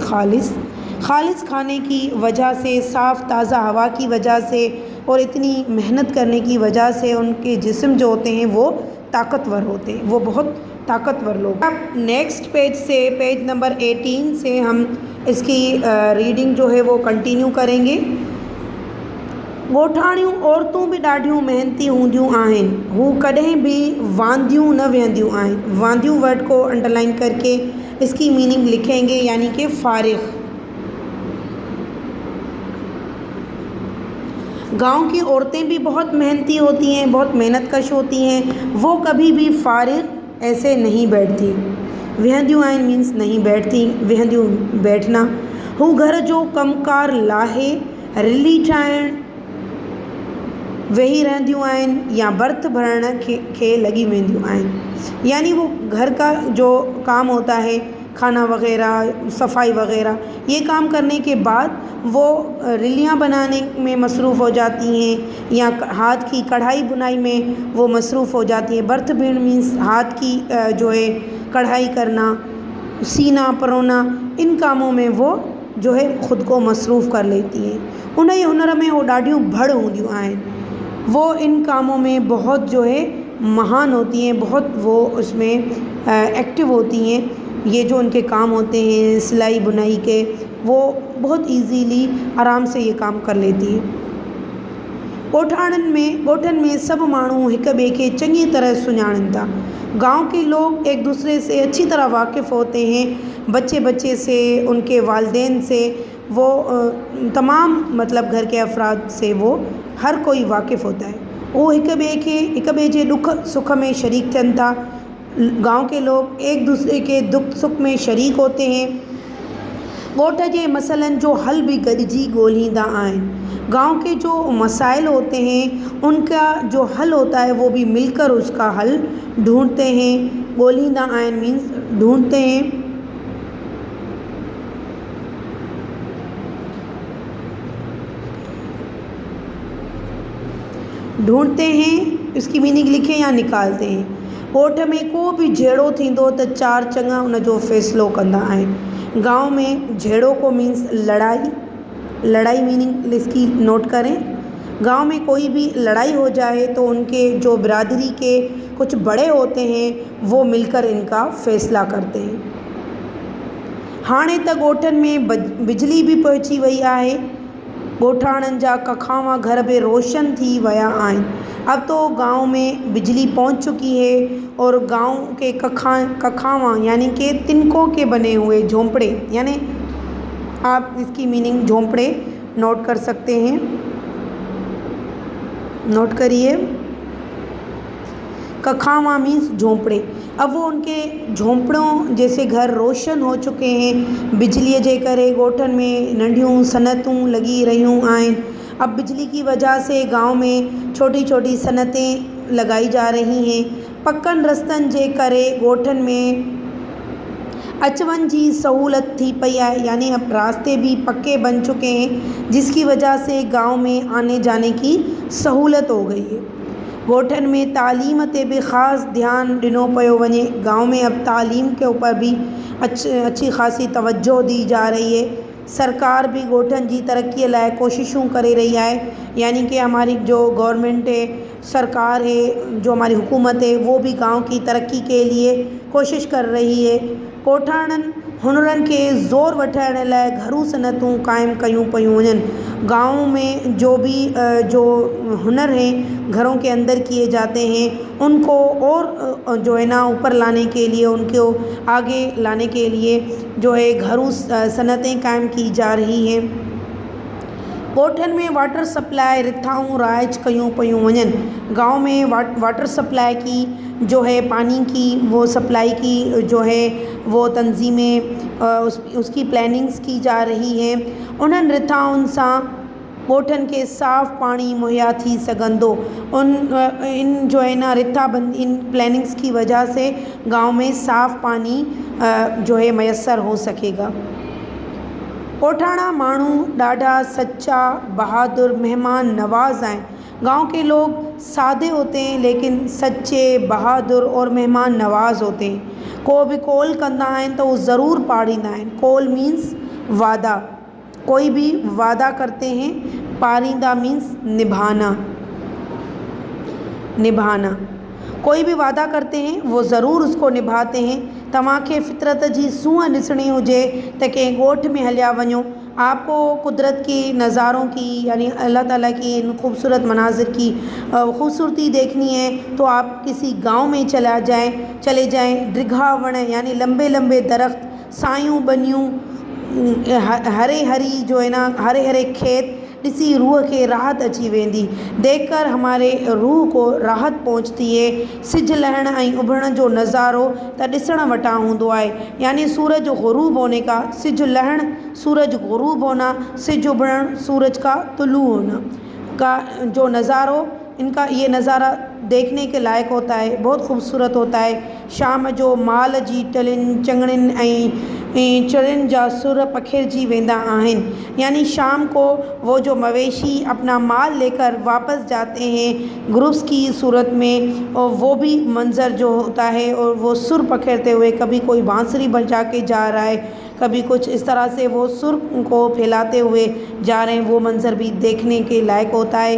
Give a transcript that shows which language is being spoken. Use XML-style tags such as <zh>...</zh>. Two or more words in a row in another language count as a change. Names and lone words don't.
<ur>خالص کھانے کی وجہ سے، صاف تازہ ہوا کی وجہ سے اور اتنی محنت کرنے کی وجہ سے ان کے جسم جو ہوتے ہیں وہ طاقتور ہوتے ہیں، وہ بہت طاقتور لوگ. اب</ur> <en>next page</en> <ur>سے، پیج نمبر 18 سے ہم اس کی ریڈنگ جو ہے وہ کنٹینیو کریں گے.</ur> <sd>ॻोठाणियूं औरतूं बि ॾाढियूं मेहनती हूंदियूं आहिनि, हू कॾहिं बि वांदियूं न वेहंदियूं आहिनि।</sd> <ur>واندیوں ورڈ کو انڈرلائن کر کے اس کی مینِنگ لکھیں گے، یعنی کہ فارغ. گاؤں کی عورتیں بھی بہت محنتی ہوتی ہیں، بہت محنت کش ہوتی ہیں، وہ کبھی بھی فارغ ایسے نہیں بیٹھتی.</ur> <sd>वेहंदियूं आहिनि</sd> <ur>مینز نہیں بیٹھتی، ویہندیوں بیٹھنا.</ur> <sd>हू घर जो कमकार लाहे रिली ठाहिण वेही रहंदियूं आहिनि या बर्थ भरण खे लगी वेंदियूं आहिनि,</sd> <ur>یعنی وہ گھر کا جو کام ہوتا ہے، کھانا وغیرہ، صفائی وغیرہ، یہ کام کرنے کے بعد وہ رلیاں بنانے میں مصروف ہو جاتی ہیں یا ہاتھ کی کڑھائی بنائی میں وہ مصروف ہو جاتی ہیں.</ur> <sd>बर्थ भीड़</sd> <ur>مینز ہاتھ کی جو ہے کڑھائی کرنا، سینا پرونا، ان کاموں میں وہ جو ہے خود کو مصروف کر لیتی ہیں.</ur> <sd>उन ई हुनर में वो ॾाढियूं भड़ हूंदियूं आहिनि,</sd> <ur>وہ ان کاموں میں بہت جو ہے مہان ہوتی ہیں، بہت وہ اس میں ایکٹو ہوتی ہیں. یہ جو ان کے کام ہوتے ہیں سلائی بنائی کے، وہ بہت ایزیلی آرام سے یہ کام کر لیتی ہیں.</ur> <sd>ॻोठनि में सभु माण्हू हिक ॿिए खे चङी तरह सुञाणनि था।</sd> <ur>گاؤں کے لوگ ایک دوسرے سے اچھی طرح واقف ہوتے ہیں. بچے سے، ان کے والدین سے، وہ تمام مطلب گھر کے افراد سے وہ ہر کوئی واقف ہوتا ہے.</ur> <sd>वो हिक ॿिए जे दुख सुख में शरीक थियनि था।</sd> <ur>گاؤں کے لوگ ایک دوسرے کے دکھ سکھ میں شریک ہوتے ہیں.</ur> <sd>ॻोठ जे मसइलनि जो हल भी गॾिजी ॻोल्हींदा आहिनि।</sd> <ur>گاؤں کے جو مسائل ہوتے ہیں ان کا جو حل ہوتا ہے وہ بھی مل کر اس کا حل ڈھونڈتے ہیں.</ur> <sd>ॻोल्हींदा आहिनि</sd> <ur>مینز ڈھونڈتے ہیں. ڈھونڈتے ہیں اس کی مینِنگ لکھیں یا نکالتے ہیں.</ur> <sd>ॻोठ में को भी झेड़ो थींदो त चार चङा उन जो फ़ैसिलो कंदा आहिनि।</sd> <ur>گاؤں میں جھیڑو کو مینز لڑائی مینِنگ اس کی نوٹ کریں. گاؤں میں کوئی بھی لڑائی ہو جائے تو ان کے جو برادری کے کچھ بڑے ہوتے ہیں وہ مل کر ان کا فیصلہ کرتے ہیں.</ur> <sd>हाणे त ॻोठनि में बिजली भी पहुची वई आहे। ॻोठाणनि जा कखावा घर भी रोशन थी विया आहिनि।</sd> <ur>اب تو گاؤں میں بجلی پہنچ چکی ہے اور گاؤں کے ککھاوا یعنی کہ تنکوں کے بنے ہوئے جھونپڑے، یعنی آپ اس کی مینِنگ جھونپڑے نوٹ کر سکتے ہیں. نوٹ کریے، ککھاوا مینز جھونپڑے. اب وہ ان کے جھونپڑوں جیسے گھر روشن ہو چکے ہیں.</ur> <sd>बिजलीअ जे करे ॻोठनि में नंढियूं सनतूं लगी रहियूं आहिनि।</sd> <ur>اب بجلی کی وجہ سے گاؤں میں چھوٹی چھوٹی صنعتیں لگائی جا رہی ہیں.</ur> <sd>पक्कनि रस्तनि जे करे ॻोठनि में अचवञ जी सहूलत थी पई है,</sd> <ur>یعنی اب راستے بھی پکے بن چکے ہیں جس کی وجہ سے گاؤں میں آنے جانے کی سہولت ہو گئی ہے.</ur> <sd>ॻोठनि में तालीम ते भी ख़ासि ध्यानु ॾिनो पियो वञे।</sd> <ur>گاؤں میں اب تعلیم کے اوپر بھی اچھی خاصی توجہ دی جا رہی ہے.</ur> <sd>सरकार भी ॻोठनि जी तरक्कीअ लाइ कोशिशूं करे रही है,</sd> <ur>یعنی کہ ہماری جو گورنمنٹ ہے، سرکار ہے، جو ہماری حکومت ہے، وہ بھی گاؤں کی ترقی کے لیے کوشش کر رہی ہے.</ur> <sd>ॻोठाणनि हुनरनि खे ज़ोर वठण लाइ घरू सनतूं क़ाइमु कयूं पियूं वञनि।</sd> <ur>گاؤں میں جو بھی جو ہنر ہیں گھروں کے اندر کیے جاتے ہیں ان کو اور جو ہے نا اوپر لانے کے لیے، ان کو آگے لانے کے لیے جو ہے گھرو صنعتیں قائم کی جا رہی ہیں.</ur> <sd>ॻोठनि में</sd> <en>water supply</en> <sd>रिथाऊं राइज कयूं पियूं वञनि।</sd> <ur>گاؤں میں</ur> <en>water supply</en> <ur>کی جو ہے پانی کی وہ سپلائی کی جو ہے وہ تنظیمیں اس کی پلاننگز کی جا رہی ہیں.</ur> <sd>उन्हनि रिथाउनि सां ॻोठनि खे साफ़ पाणी मुहैया थी सघंदो।</sd> <ur>ان جو ہے نا رتھابندی ان پلاننگز کی وجہ سے گاؤں میں صاف پانی جو ہے میسر ہو سکے گا.</ur> <sd>ॻोठाणा माण्हू ॾाढा सच्चा, बहादुर, मेहमान नवाज़ आहिनि।</sd> <ur>گاؤں کے لوگ سادے ہوتے ہیں لیکن سچے، بہادر اور مہمان نواز ہوتے ہیں.</ur> <sd>को भी कॉल कंदा आहिनि त उहो ज़रूरु पाड़ींदा आहिनि।</sd> <ur>قول مینز وعدہ، کوئی بھی وعدہ کرتے ہیں. پاریندا مینز نبھانا، نبھانا. کوئی بھی وعدہ کرتے ہیں وہ ضرور اس کو نبھاتے ہیں.</ur> <sd>तव्हांखे फितरत जी सूंहं ॾिसणी हुजे त कंहिं ॻोठ में हलिया वञो,</sd> <ur>آپ کو قدرت کے نظاروں کی یعنی اللہ تعالیٰ کی ان خوبصورت مناظر کی خوبصورتی دیکھنی ہے تو آپ کسی گاؤں میں چلے جائیں.</ur> <sd>डिघा वण</sd> <ur>یعنی لمبے لمبے درخت,</ur> <sd>सायूं बनियूं, हरे हरी</sd> <ur>جو ہے نا ہرے ہرے کھیت</ur> <sd>ॾिसी रूह खे राहत अची वेंदी।</sd> <ur>دیکھ کر ہمارے روح کو راحت پہنچتی ہے.</ur> <sd>सिज लहण ऐं उभरण जो नज़ारो त ॾिसण वटां हूंदो आहे।</sd> <ur>یعنی سورج غروب ہونے کا,</ur> <sd>सिज लहण</sd> <ur>سورج غروب ہونا,</ur> <sd>सिज उभरण</sd> <ur>سورج کا طلوع ہونا کا جو نظارو، ان کا یہ نظارہ دیکھنے کے لائق ہوتا ہے، بہت خوبصورت ہوتا ہے.</ur> <sd>शाम जो माल जी टलिन चंगड़िन ऐं चड़िन जा सुर पखेरजी वेंदा आहिनि।</sd> <ur>یعنی شام کو وہ جو مویشی اپنا مال لے کر واپس جاتے ہیں گروپس کی صورت میں، اور وہ بھی منظر جو ہوتا ہے اور وہ سر پکھیرتے ہوئے، کبھی کوئی بانسری بجا کے جا رہا ہے، کبھی کچھ اس طرح سے وہ سر کو پھیلاتے ہوئے جا رہے ہیں، وہ منظر بھی دیکھنے کے لائق ہوتا ہے.</ur>